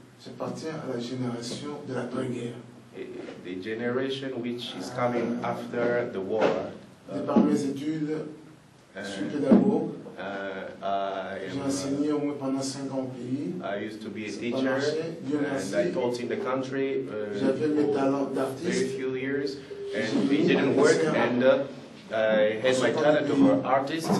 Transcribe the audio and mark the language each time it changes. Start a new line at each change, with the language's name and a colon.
French: J'appartiens à la génération de l'après-guerre.
English: The generation which is coming after the war.
French: Par mes études, je suis pédagogue. J'ai enseigné au moins pendant 5 ans au pays.
English: I used to be a teacher and I taught in the country for very few years, and it didn't work, and I had my talent for artist.